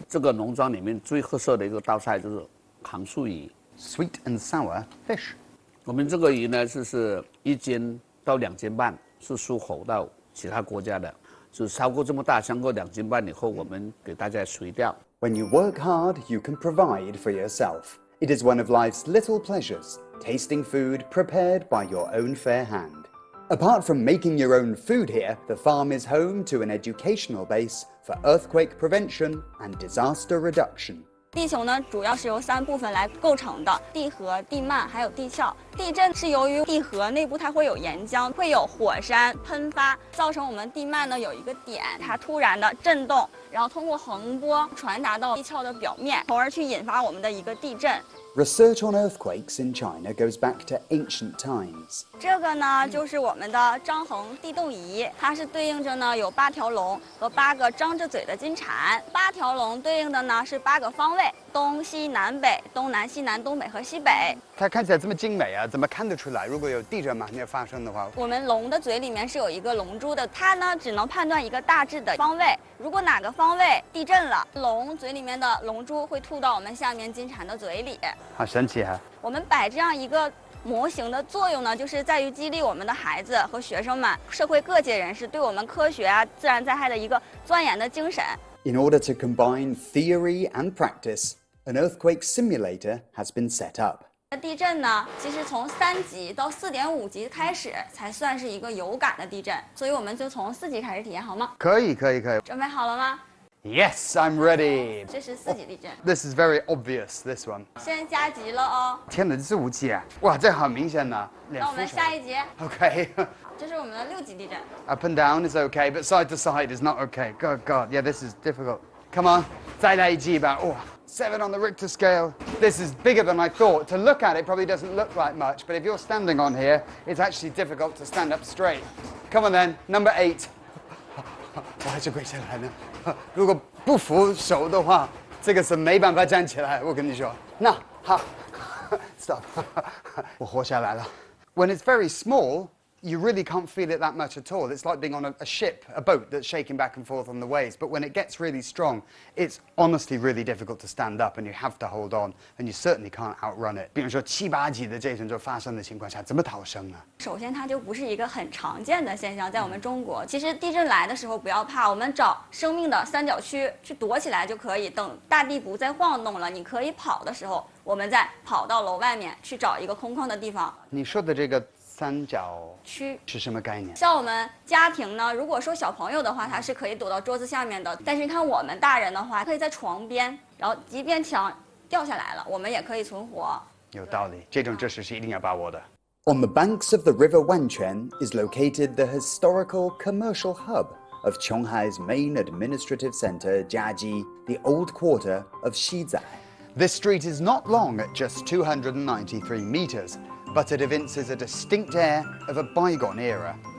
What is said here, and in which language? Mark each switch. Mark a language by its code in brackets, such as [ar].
[zh] 这个农庄里面最特色的一个道菜就是糖醋鱼 [en] ，sweet and sour fish。 [zh] 我们这个鱼呢，是1斤到2斤半，是出口到其他国家的。就超过这么大，超过2斤半以后，我们给大家水钓。 [en] When you work hard, you can provide for yourself. It is one of life's little pleasures, tasting food prepared by your own fair hand. Apart from making your own food here, the farm is home to an educational base for earthquake prevention and disaster reduction. [zh] 地球呢，主要是由3部分来构成的：地核、地幔还有地壳。地震是由于地核内部它会有岩浆，会有火山喷发，造成我们地幔呢有一个点，它突然的震动，然后通过横波传达到地壳的表面，从而去引发我们的一个地震。 [en] Research on earthquakes in China goes back to ancient times. [zh] 这个呢，就是我们的张衡地动仪，它是对应着呢有8条龙和8个张着嘴的金蝉。 8条龙对应的呢是8个方位：东西南北、东南西南、东北和西北。它看起来这么精美啊，怎么看得出来？如果有地震马上要发生的话，我们龙的嘴里面是有一个龙珠的，它呢只能判断一个大致的方位。如果哪个方位地震了，龙嘴里面的龙珠会吐到我们下面金蝉的嘴里。好神奇啊！我们摆这样一个模型的作用呢，就是在于激励我们的孩子和学生们、社会各界人士对我们科学啊、自然灾害的一个钻研的精神。 [en] In order to combine theory and practice, an earthquake simulator has been set up. [zh] 地震呢，其实从3级到4.5级开始才算是一个有感的地震，所以我们就从4级开始体验，好吗？可以。准备好了吗？ [en] Yes, I'm ready. [zh] 这是4级地震。 [en] This is very obvious. This one. [zh] 先加级了哦。天哪，这是5级啊！哇，这好明显呐。那我们下一级。 [en] Okay. [zh] 这是我们的6级地震。 [en] Up and down is okay, but side to side is not okay. God, yeah, this is difficult. Come on, [zh] 再来一级吧。 [en] Oh, 7 on the Richter scale. This is bigger than I thought. To look at it probably doesn't look like much, but if you're standing on here, it's actually difficult to stand up straight. Come on then, number 8. [zh] 我还是跪下来呢。如果不扶手的话，这个是没办法站起来。我跟你说，那好 ， [en] stop， [zh] 我活下来了。 [en] When it's very small, you really can't feel it that much at all. It's like being on a ship, a boat that's shaking back and forth on the waves. But when it gets really strong, it's honestly really difficult to stand up, and you have to hold on, and you certainly can't outrun it. [zh] 比如说7、8级的这种就发生的情况下，怎么逃生啊？首先，它就不是一个很常见的现象，在我们中国。其实地震来的时候不要怕，我们找生命的三角区去躲起来就可以。等大地不再晃动了，你可以跑的时候，我们再跑到楼外面去找一个空旷的地方。你说的这个三角区是什么概念？像我们家庭呢，如果说小朋友的话，他是可以躲到桌子下面的。但是看我们大人的话，可以在床边，然后即便墙掉下来了，我们也可以存活。有道理，这种知识是一定要把握的。 [en] On the banks of the River Wanquan is located the historical commercial hub of Qionghai's main administrative center, Jiaji, the old quarter of Xizai. This street is not long at just 293 meters, but it evinces a distinct air of a bygone era.